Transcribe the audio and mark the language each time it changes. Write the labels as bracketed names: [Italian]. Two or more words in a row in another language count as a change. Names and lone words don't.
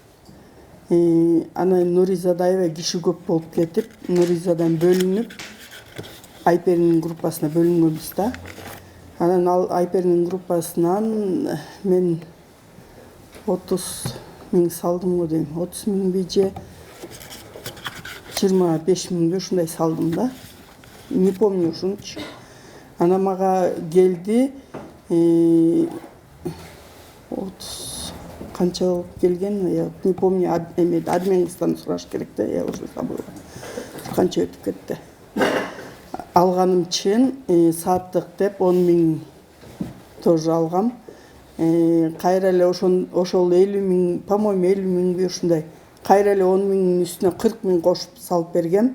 [Kyrgyz] Анан Нуризада аябай киши көп болуп кетип, Нуризадан бөлүнүп, Айперинин группасына бөлүнгөнбүз да. Анан ал Айперинин группасынан мен 30 миң салдым го дейм, 30 миңби же 25 миңби ушундай салдым да. [Russian] Не помню [Kyrgyz] ушунчу. Ана мага келди 30 канча болуп келген, [Russian] я не помню, [Kyrgyz] админиңизден сураш керек да, [Russian] я уже забыла. [Kyrgyz] Канча өтүп кетти. Алганым чын, сааттык деп 10 миң тоже алгам. Кайра эле ошол 50 миң, по-моему 50 миңби ушундай. Кайра эле 10 миңдин үстүнө 40 миң кошуп салып бергем.